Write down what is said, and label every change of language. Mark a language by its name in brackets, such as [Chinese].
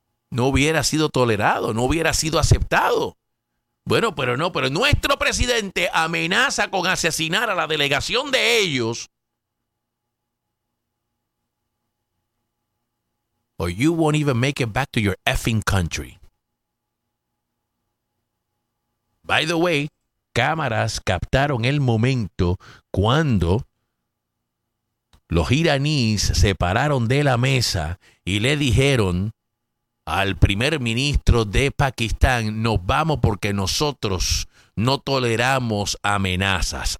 [Spanish] no hubiera sido tolerado, no hubiera sido aceptado. Bueno, pero no, pero nuestro presidente amenaza con asesinar a la delegación de ellos. [English] Or you won't even make it back to your effing country. By the way, [Spanish] cámaras captaron el momento cuando los iraníes se pararon de la mesa y le dijeron al primer ministro de Pakistán, nos vamos porque nosotros no toleramos amenazas.